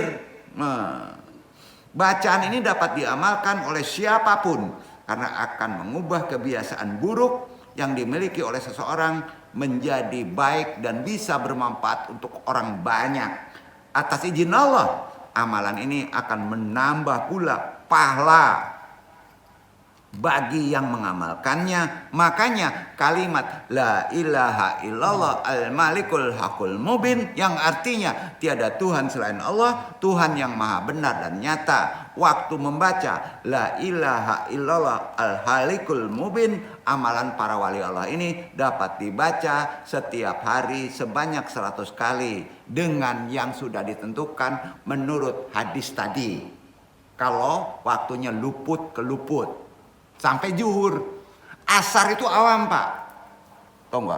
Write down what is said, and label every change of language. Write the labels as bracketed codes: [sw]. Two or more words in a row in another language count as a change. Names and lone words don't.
[id] Nah, bacaan ini dapat diamalkan oleh siapapun karena akan mengubah kebiasaan buruk yang dimiliki oleh seseorang menjadi baik dan bisa bermanfaat untuk orang banyak. Atas izin Allah, amalan ini akan menambah pula pahala bagi yang mengamalkannya. Makanya kalimat [ar] لا إله إلا الله الملك الحق المبين, [id] yang artinya tiada Tuhan selain Allah, Tuhan yang maha benar dan nyata. Waktu membaca [ar] لا إله إلا الله الحق المبين, [id] amalan para wali Allah ini dapat dibaca setiap hari sebanyak 100 kali dengan yang sudah ditentukan menurut hadis tadi. Kalau waktunya luput ke luput sampai zuhur. Asar itu awam, Pak. Tahu nggak?